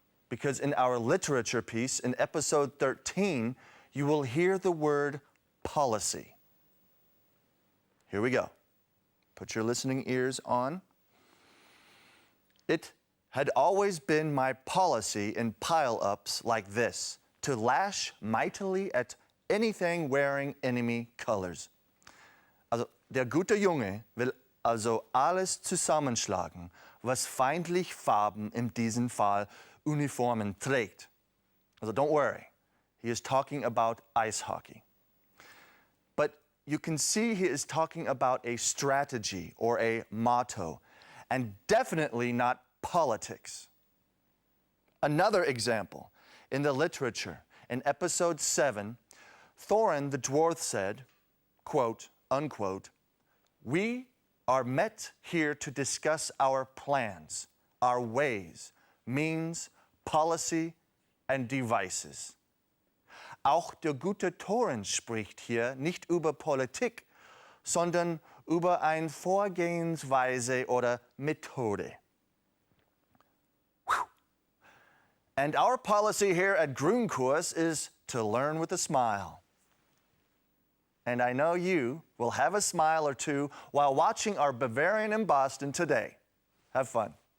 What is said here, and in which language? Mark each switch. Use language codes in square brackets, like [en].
[en] Because in our literature piece in episode 13, you will hear the word policy. Here we go. Put your listening ears on. It had always been my policy in pile-ups like this, to lash mightily at anything wearing enemy colors. [de] Also, der gute Junge will also alles zusammenschlagen, was feindlich Farben in diesem Fall Uniformen trägt. [en] Also don't worry, he is talking about ice hockey. But you can see he is talking about a strategy or a motto, and definitely not politics. Another example, in the literature, in episode 7, Thorin the dwarf said, quote, unquote, "We are met here to discuss our plans, our ways, means, policy and devices." [de] Auch der gute Thorin spricht hier nicht über Politik, sondern über eine Vorgehensweise oder Methode. [en] And our policy here at Grundkurs is to learn with a smile. And I know you will have a smile or two while watching our Bavarian in Boston today. Have fun.